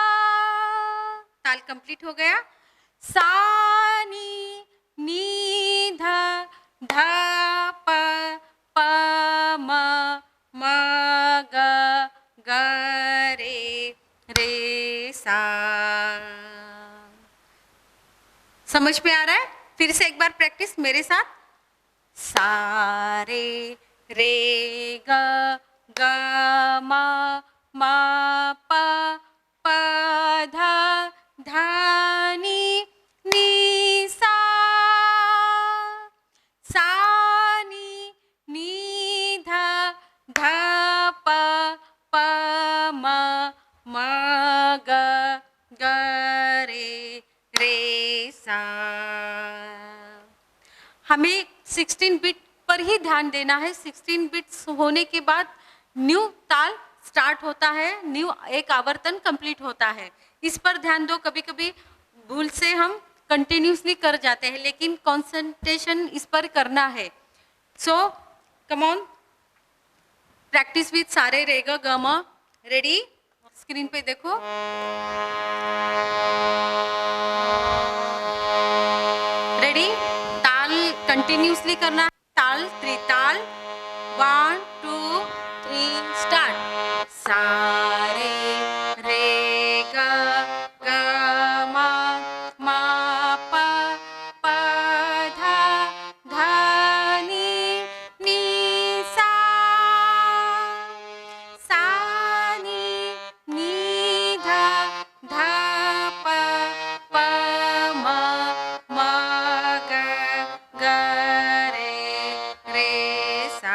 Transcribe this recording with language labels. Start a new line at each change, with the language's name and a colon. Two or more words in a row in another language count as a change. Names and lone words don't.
Hindi: ताल कंप्लीट कंप्लीट हो गया। सा नी नी ध ध प प म म ग ग रे सा। समझ में आ रहा है? फिर से एक बार प्रैक्टिस मेरे साथ। सा रे रे ग ग म म प प ध ध नी नी सा। सा नी नी ध ध प प म म ग ग रे सा। हमें 16 बिट पर ही ध्यान देना है। 16 बिट्स होने के बाद न्यू ताल स्टार्ट होता है, न्यू एक आवर्तन कंप्लीट होता है। इस पर ध्यान दो। कभी कभी भूल से हम कंटिन्यूसली कर जाते हैं, लेकिन कंसंट्रेशन इस पर करना है।
English: so come on, practice with
Hindi: सा रे ग ग म। रेडी? स्क्रीन पे देखो। रेडी? ताल कंटिन्यूसली करना है। ताल त्रिताल। 1 2 3 स्टार्ट। सा रे रे ग ग म म प प ध ध नी नी सा। सा नी नी ध ध प प म म ग ग रे सा।